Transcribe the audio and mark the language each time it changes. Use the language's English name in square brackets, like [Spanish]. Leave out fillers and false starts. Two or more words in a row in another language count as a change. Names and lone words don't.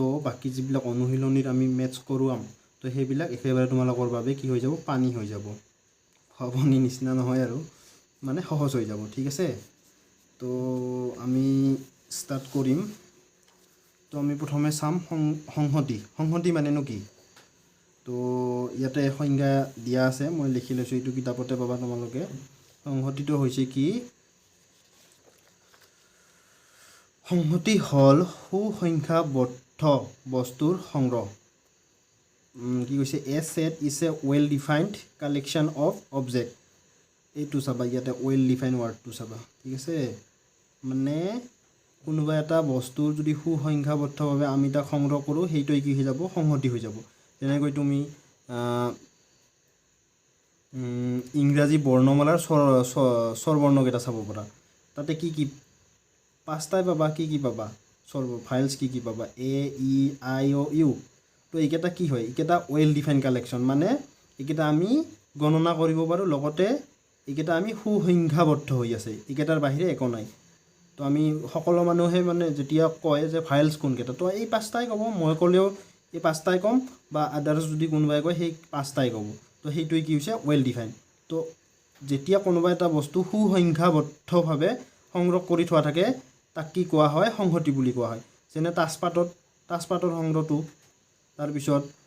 [Assamese] বাকি যিবিলাক অনুশীলনীৰ আমি ম্যাথছ কৰোৱাম তো হেবিলাক একেবাৰে তোমালোকৰ বাবে কি হৈ যাব পানী হৈ যাব ভাবনি নিচিনা নহয় আৰু মানে সহজ হৈ যাব ঠিক আছে তো আমি স্টার্ট কৰিম তো আমি প্ৰথমে চাম সংহতি মানে কি তো ইয়াতে সংজ্ঞা দিয়া আছে মই লিখি লৈছো এইটো কিতাপতে পাবা তোমালোকে সংহতিটো হৈছে কি সংহতি হল সুসংখ্যাবদ্ধ বস্তুৰ সংগ্ৰহ কি কৈছে [English] a set is a well defined collection of object [Assamese] এইটো চাবা ইয়াতে [English] well defined word [Assamese] টো চাবা ঠিক আছে মানে কোনোবা এটা বস্তুৰ যদি সুসংখ্যাবদ্ধভাৱে আমি তা সংগ্ৰহ কৰো হেইটোই কি হৈ যাব সংহতি হৈ যাব যেনেকৈ তুমি ইংৰাজী বৰ্ণমালাৰ স্বৰবৰ্ণ কেটা চাব পাৰা তাতে কি পাঁচটাই পাবা কি পাবা স্বৰ ফাইলস কি পাবা a e i o u তো এইকেটা কি হয় এইকেটা [English] well define collection [Assamese] মানে এইকেটা আমি গণনা কৰিব পাৰো লগতে এইকেটা আমি সুসংখ্যাবদ্ধ হৈ আছে এইকেটাৰ বাহিৰে একো নাই তো আমি সকলো মানুহে মানে যেতিয়া কয় যে ফাইলস কোন কেটা তো এই পাঁচটাই কব মই কলেও এই পাঁচটাই কম বা আদার্স যদি কোনোবাই কয় সেই পাঁচটাই কব তো হেইটোই কি হৈছে [English] well define [Assamese] তো যেতিয়া কোনোবা এটা বস্তু সুসংখ্যাবদ্ধভাৱে সংগ্ৰহ কৰি থোৱা থাকে তাক কি কোৱা হয় সংহতি বুলি কোৱা হয় যেনে তাছপাতৰ সংগ্ৰহটো তাৰ পিছত